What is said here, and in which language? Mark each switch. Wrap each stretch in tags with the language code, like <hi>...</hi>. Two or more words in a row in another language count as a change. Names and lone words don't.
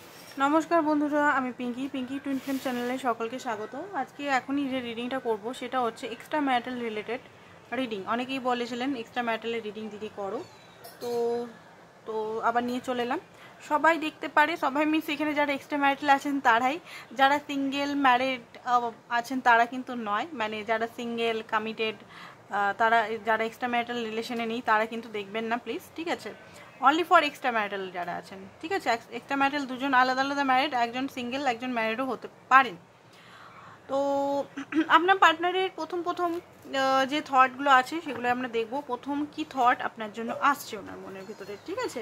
<bn>নমস্কার বন্ধুরা আমি পিংকি টুইন ফ্লেম চ্যানেলে সকলকে স্বাগত। আজকে এখনই যে রিডিংটা করব সেটা হচ্ছে</bn> <en>extra marital related reading.</en> <bn>অনেকেই বলেছিলেন</bn> <en>extra marital reading</en> <bn>দিদি করো, তো আবার নিয়ে চলে এলাম। সবাই দেখতে পারে, সবাই মিন্স এখানে যারা</bn> <en>extra marital</en> <bn>আছেন তারাই, যারা</bn> <en>single married</en> <bn>আছেন তারা কিন্তু নয়, মানে যারা</bn> <en>single committed</en> <bn>তারা যারা</bn> <en>extra marital relation</en> <bn>নেই তারা কিন্তু দেখবেন না প্লিজ, ঠিক আছে।</bn> <en>only for extra marital</en> <bn>যারা আছেন, ঠিক আছে।</bn> <en>extra marital</en> <bn>দুজন আলাদা আলাদা ম্যারিড, একজন সিঙ্গেল একজন ম্যারিডও হতে পারেন। তো আপনার পার্টনারের প্রথম যে থটগুলো আছে সেগুলো আমরা দেখব। প্রথম কি থট আপনার জন্য আসছে ওনার মনের ভিতরে, ঠিক আছে।</bn>